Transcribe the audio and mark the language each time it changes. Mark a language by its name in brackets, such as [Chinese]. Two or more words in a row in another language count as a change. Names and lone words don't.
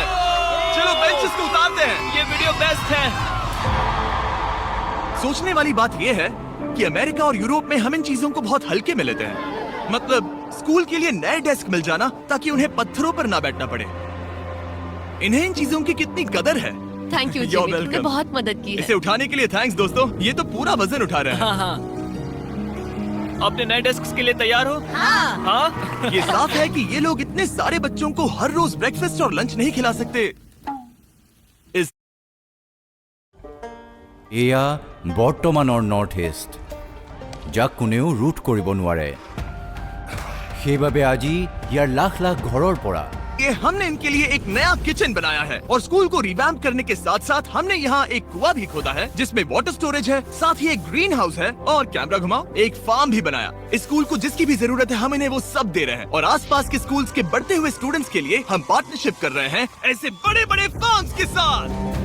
[Hindi] चलो बेंचेस को उतारते हैं। ये वीडियो बेस्ट है। सोचने वाली बात ये है कि अमेरिका और यूरोप में हम इन चीजों को बहुत हल्के में लेते हैं। मतलब स्कूल के लिए नए डेस्क मिल जाना ताकि उन्हें पत्थरों पर ना बैठना पड़े। इन्हें इन चीजों की कितनी कदर है। [English] thank you You're [Hindi] जिमी, तुमने [English] welcome. [Hindi] बहुत मदद की है। इसे उठाने के लिए थैंक्स दोस्तों। ये तो पूरा वजन उठा रहे हैं। हाँ हाँ। अपने नए डेस्क के लिए तैयार हो? हाँ। हाँ। ये साफ है कि ये लोग इतने सारे बच्चों को हर रोज ब्रेकफास्ट और लंच नहीं खिला सकते। इस [Assamese] এয়া বৰ্তমানৰ নৰ্থ ইষ্ট, যাক কোনেও ৰুট কৰিব নোৱাৰে। সেইবাবে আজি ইয়াৰ লাখ লাখ ঘৰৰ পৰা [Hindi] ये हमने इनके लिए एक नया किचन बनाया है और स्कूल को रिवैम्प करने के साथ साथ हमने यहाँ एक कुआं भी खोदा है जिसमें [English] water storage [Hindi] है, साथ ही एक [English] green house [Hindi] है और कैमरा घुमाओ, एक फार्म भी बनाया। इस स्कूल को जिसकी भी जरूरत है हम इन्हें वो सब दे रहे हैं। और आसपास के स्कूल्स के बढ़ते हुए स्टूडेंट्स के लिए हम पार्टनरशिप कर रहे हैं ऐसे बड़े बड़े फार्म्स के साथ।